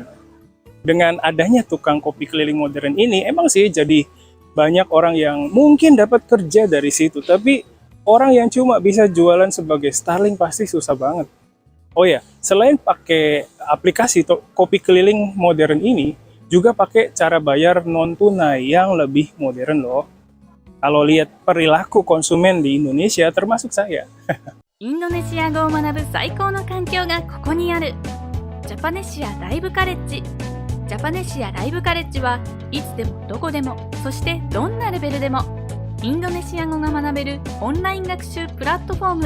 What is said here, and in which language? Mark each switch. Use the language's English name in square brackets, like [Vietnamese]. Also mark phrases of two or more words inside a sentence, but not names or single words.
[Indonesian] Dengan adanya tukang kopi keliling modern ini, emang sih jadi banyak orang yang mungkin dapat kerja dari situ, tapi orang yang cuma bisa jualan sebagai Starling pasti susah banget. Oh ya, selain pakai aplikasi kopi keliling modern ini, juga pakai cara bayar non tunai yang lebih modern loh. Kalau lihat perilaku konsumen di Indonesia, termasuk saya. [Japanese] インドネシア語を学ぶ最高の環境がここにある。ジャパネシアライブカレッジ。ジャパネシアライブカレッジはいつでもどこでも、そしてどんなレベルでもインドネシア語が学べるオンライン学習プラットフォーム。